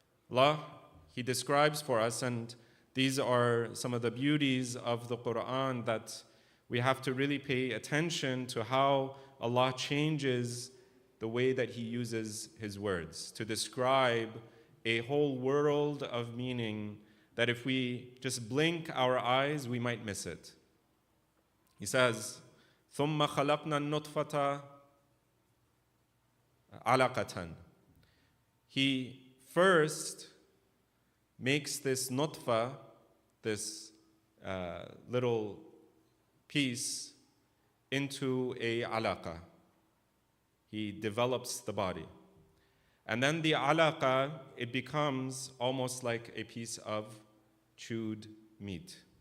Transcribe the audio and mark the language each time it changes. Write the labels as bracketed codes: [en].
[en] Allah, He describes for us, and these are some of the beauties of the Quran, that we have to really pay attention to how Allah changes the way that He uses His words to describe a whole world of meaning that if we just blink our eyes, we might miss it. He says, [ar] ثُمَّ خَلَقْنَا النُّطْفَةَ عَلَقَةً. [en] He first makes this nutfa, this little piece, into a alaqa. He develops the body. And then the alaqa, it becomes almost like a piece of chewed meat.